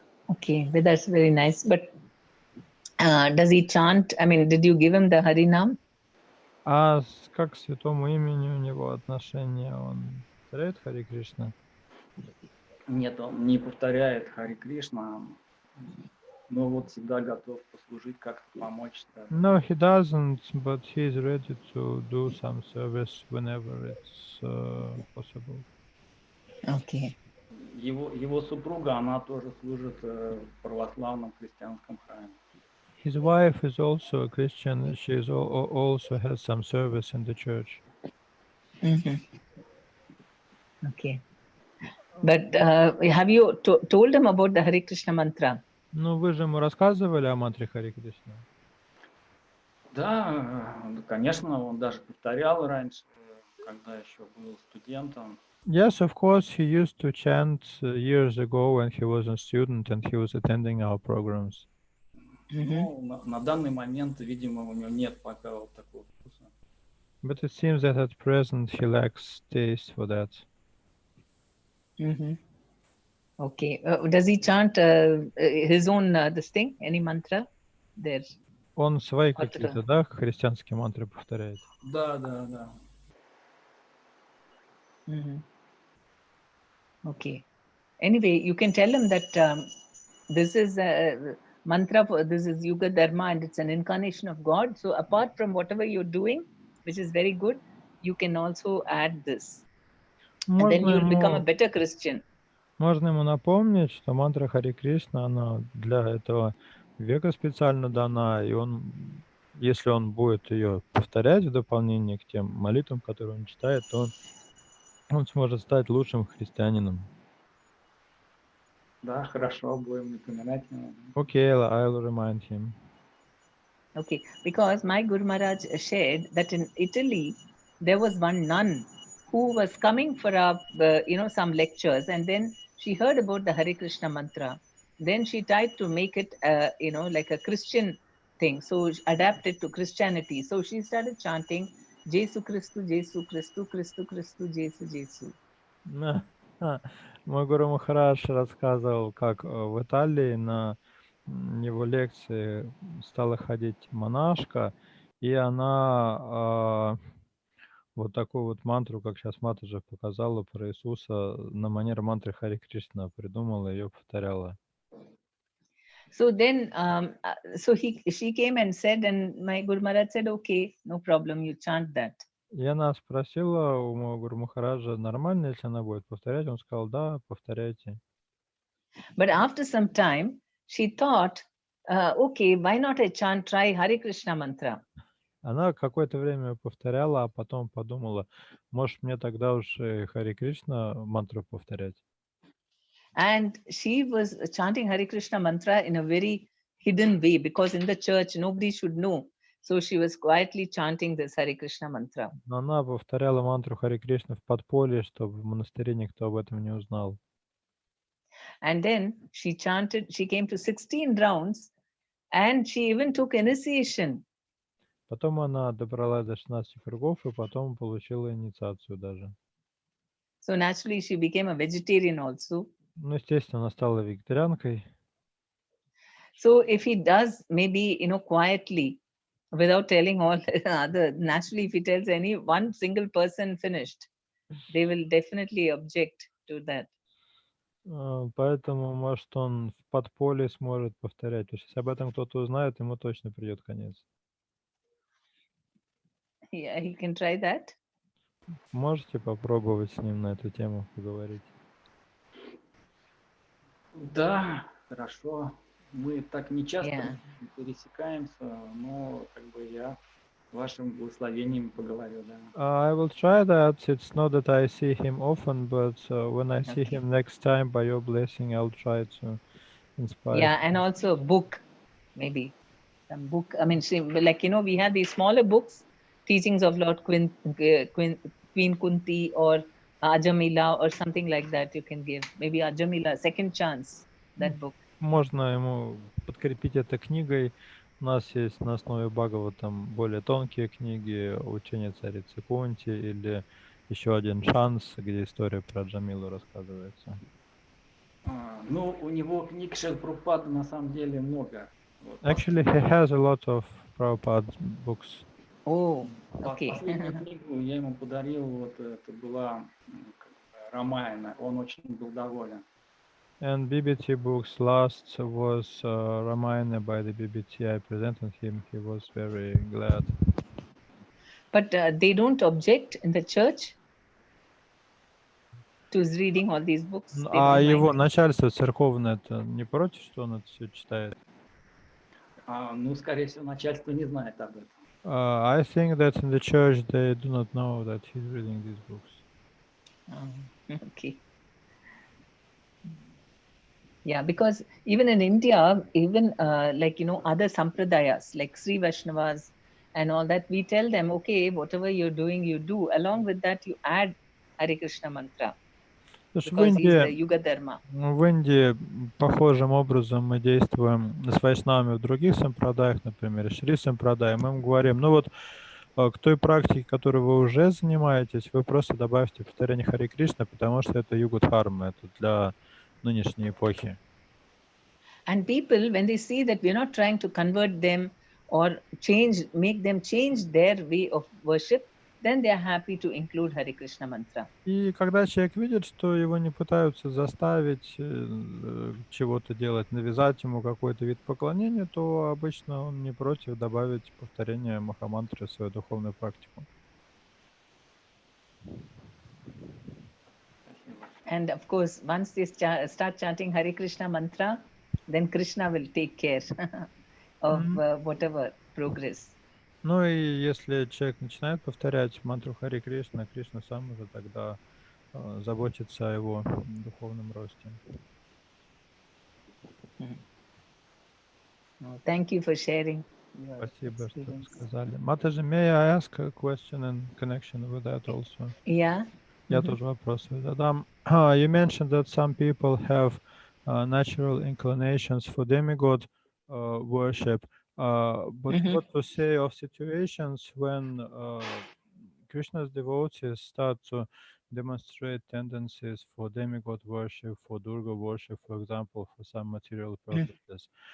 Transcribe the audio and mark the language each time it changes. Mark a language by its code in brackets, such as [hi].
[en] Okay, but that's very nice. But does he chant? Did you give him the Harinam? [ru] А как к святому имени у него отношение? Он повторяет Хари Кришна? Нет, он не повторяет Хари Кришна, но вот всегда готов послужить, как-то помочь. [en] No, he doesn't, but he is ready to do some service whenever it's possible. Okay. [ru] Его супруга, она тоже служит в православном христианском храме. [en] His wife is also a Christian. She is also has some service in the church. Okay. But have you told him about the Hare Krishna mantra? [ru] Ну, вы же ему рассказывали о мантре Харе Кришна. Да, конечно, он даже повторял раньше, когда еще был студентом. [en] Yes, of course, he used to chant years ago when he was a student and he was attending our programs. [ru] Ну, на данный момент, видимо, у него нет пока вот такого вкуса. [en] But it seems that at present he lacks taste for that. Okay. Does he chant his own this thing? Any mantra? There. [ru] Он свои Мантры. какие-то, да, христианские мантры повторяет? Да. [en] Okay. Anyway, you can tell him that this is a mantra, this is Yuga Dharma and it's an incarnation of God. So apart from whatever you're doing, which is very good, you can also add this. And then you'll become a better Christian. [ru] Можно ему напомнить, что мантра Харе Кришна, она для этого века специально дана, и он, если он будет ее повторять в дополнение к тем молитвам, которые он читает, то он сможет стать лучшим христианином. Да, хорошо, будем напоминать ему. [en] Okay, I'll remind him. Okay, because my Guru Maharaj shared that in Italy, there was one nun who was coming for some lectures, and then she heard about the Hare Krishna mantra. Then she tried to make it, like a Christian thing. So adapt it to Christianity. So she started chanting, Jesu Christu, Jesu Christu, Christu Christu, Jesu Jesu. [ru] Мой Гуру Махарадж рассказывал, как в Италии на его лекции стала ходить монашка, и она вот такую вот мантру, как сейчас Матаджа показала про Иисуса, на манер мантры Харе Кришна придумала, ее повторяла. [en] So then, she came and said, and my Guru Maharaj said, okay, no problem, you chant that. [ru] И она спросила у моего Гуру Махараджа, нормально, если она будет повторять? Он сказал, да, повторяйте. [en] But after some time, she thought, okay, why not I try Hare Krishna mantra? [ru] Она какое-то время повторяла, а потом подумала, может, мне тогда уж Харе Кришна мантру повторять. [en] And she was chanting Hare Krishna mantra in a very hidden way, because in the church, nobody should know. So she was quietly chanting this Hare Krishna mantra. [ru] Но она повторяла мантру Харе Кришна в подполье, чтобы в монастыре никто об этом не узнал. [en] And then she came to 16 rounds, and she even took initiation. [ru] Потом она добралась до 16 кругов и потом получила инициацию даже. [en] So naturally, she became a vegetarian also. [ru] Ну, естественно, она стала вегетарианкой. [en] So if he does, maybe, quietly, without telling all other, naturally, if he tells any one single person finished, they will definitely object to that. [ru] Поэтому, может, он в подполье сможет повторять. Потому что если об этом кто-то узнает, ему точно придет конец. [en] Yeah, he can try that. [ru] Можете попробовать с ним на эту тему поговорить? Да, хорошо. Мы так не часто пересекаемся, но я вашим благословением поговорю, да. [en] I will try that. It's not that I see him often, but when I see him next time, by your blessing, I'll try to inspire. Yeah, and also a book, maybe some book. I mean, we have these smaller books, teachings of Lord Queen Kunti or Ajamila or something like that. You can give maybe Ajamila, Second Chance, that book. [ru] Можно ему подкрепить это книгой. У нас есть на основе Бхагаватам более тонкие книги, учение царицы Кунти или еще один шанс, где история про Джамилу рассказывается. Ну, у него книг Шрила Прабхупады на самом деле много. [en] Actually, he has a lot of Prabhupada books. Oh, okay. [ru] Последнюю книгу я ему подарил, это была Рамаяна, он очень был доволен. [en] And BBT books last was Ramayana by the BBT. I presented him. He was very glad. But they don't object in the church to reading all these books. [ru] А его начальство церковное-то не против, что он это все читает? Ну, скорее всего, начальство не знает об этом. [en] I think that in the church they do not know that he's reading these books. Okay. Yeah, because even in India, even like, other sampradayas, like Sri Vaishnavas and all that, we tell them, okay, whatever you're doing, you do. Along with that, you add Hare Krishna mantra, [ru] Слушай, [en] because he's the Yuga Dharma. [ru] В Индии похожим образом мы действуем с вайшнавами в других сампрадаях, например, Шри сампрадай. Мы им говорим, ну вот к той практике, которой вы уже занимаетесь, вы просто добавьте повторение Харе Кришна, потому что это юга-дхарма, это для нынешней эпохи. [en] And people, when they see that we're not trying to convert them or make them change their way of worship, then they are happy to include Hare Krishna mantra. [ru] И когда человек видит, что его не пытаются заставить чего-то делать, навязать ему какой-то вид поклонения, то обычно он не против добавить повторение махамантры в свою духовную практику. [en] And of course, once they start chanting Hare Krishna mantra, then Krishna will take care of whatever progress. [ru] Ну и если человек начинает повторять мантру Харе Кришна, Кришна сам уже тогда заботится о его духовном росте. [en] Thank you for sharing. [ru] Спасибо, что рассказали. [en] Mataji, may I ask a question in connection with that also? Yeah. [ru] Я тоже вопрос задам. [en] You mentioned that some people have natural inclinations for demigod worship, but what to say of situations when Krishna's devotees start to demonstrate tendencies for demigod worship, for Durga worship, for example, for some material purposes.